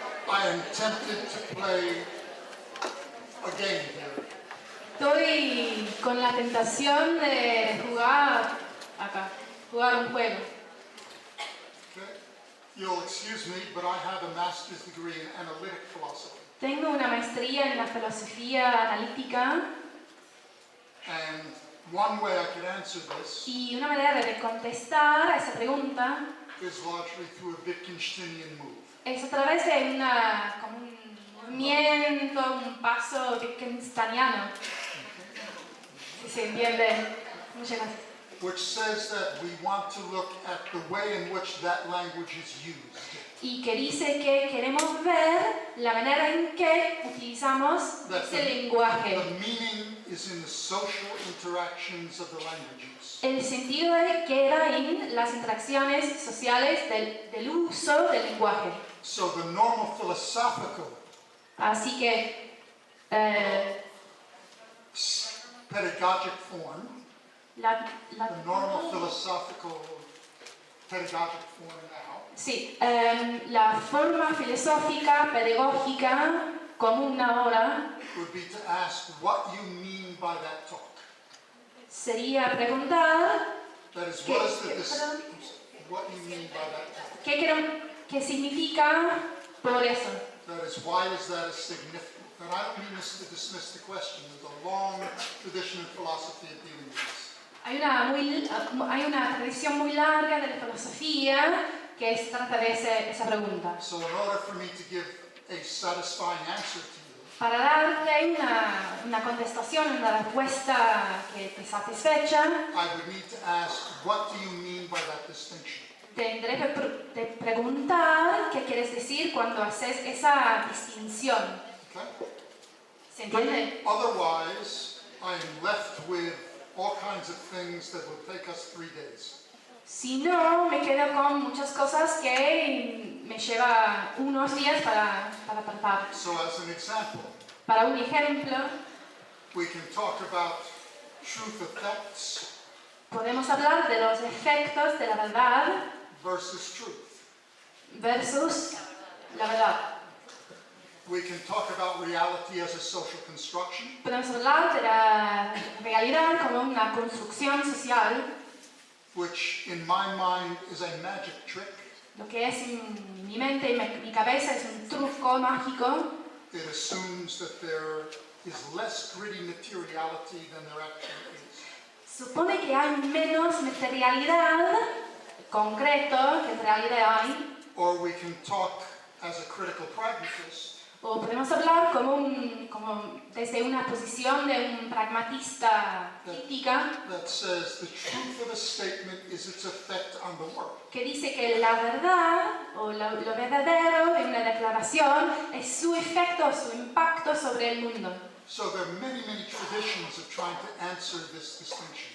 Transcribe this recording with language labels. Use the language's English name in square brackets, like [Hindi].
[English] I am tempted to play a game here. [Spanish] Estoy con la tentación de jugar un juego. [English] Okay? You'll excuse me, but I have a master's degree in analytic philosophy. [Spanish] Tengo una maestría en la filosofía analítica [English] And one way I could answer this [Spanish] y una manera de contestar a esa pregunta [English] is largely through a Wittgensteinian move. [Spanish] es a través de como un movimiento, un paso wittgensteiniano. Si se entiende. Muchas gracias. [English] Which says that we want to look at the way in which that language is used. [Spanish] Y que dice que queremos ver la manera en que utilizamos ese lenguaje. [English] The meaning is in the social interactions of the languages. [Spanish] El sentido queda en las interacciones sociales del uso del lenguaje. [English] So the normal philosophical [Spanish] Así que [English] pedagogic form, the normal philosophical pedagogic form now, [Spanish] sí, la forma filosófica, pedagógica común ahora [English] would be to ask what you mean by that talk. [Spanish] sería preguntar [English] That is, [Spanish] ¿Qué- [English] what is [Spanish] qué- perdón? [English] what you mean by that talk. [Spanish] qué significa por eso. [English] That is, why is that a significant? And I don't mean this to dismiss the question. There's a long tradition in philosophy of dealing with this. [Spanish] Hay una tradición muy larga de la filosofía que se trata de esa pregunta. [English] So in order for me to give a satisfying answer to you, [Spanish] para darte una contestación, una respuesta que te satisfecha, [English] I would need to ask, what do you mean by that distinction? [Spanish] tendré que preguntar qué quieres decir cuando haces esa distinción. [English] Okay? [Spanish] ¿Se entiende? [English] Otherwise, I am left with all kinds of things that will take us 3 days. [Spanish] Si no, me quedo con muchas cosas que me lleva unos días para tratar. [English] So as an example, [Spanish] Para un ejemplo, [English] we can talk about truth effects [Spanish] podemos hablar de los efectos de la verdad [English] versus truth. [Spanish] versus la verdad. [English] We can talk about reality as a social construction, [Spanish] Podemos hablar de la realidad como una construcción social, [English] which in my mind is a magic trick. [Spanish] lo que es en mi mente y mi cabeza es un truco mágico. [English] It assumes that there is less gritty materiality than there actually is. [Spanish] Supone que hay menos materialidad concreto que en realidad hay. [English] Or we can talk as a critical pragmatist, [Spanish] O podemos hablar como desde una posición de un pragmatista crítica [English] that says the truth of a statement is its effect on the world. [Spanish] que dice que la verdad o lo verdadero de una declaración es su efecto, su impacto sobre el mundo. [English] So there are many, many traditions of trying to answer this distinction.